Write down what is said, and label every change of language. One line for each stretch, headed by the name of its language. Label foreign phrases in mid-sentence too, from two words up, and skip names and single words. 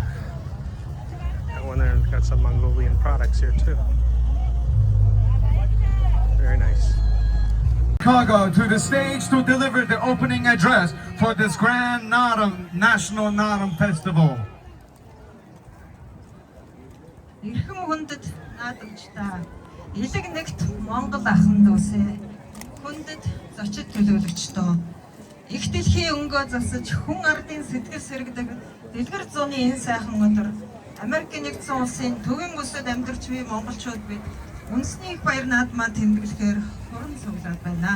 English: Got one there, got some Mongolian products here too. Very nice. Chicago to the stage to deliver the opening address for this grand Naadam, National Naadam Festival.
Mongolian: Ирхэн хүндэт наадамчдаа элэг нэгт Монгол ахын дүүсээ хүндэт зочид төлөөлөгчдөө их дэлхийн өнгөө засаж хүн ардын сэтгэл сэргэдэг дэлгэр зууны энэ сайхан өдөр Америкийн нэгдсэн улсын төвийн бүсэд амьдарч буй монголчууд бид үндэсний их баяр наадмаа тэмдэглэхээр хуран цуглаад байна.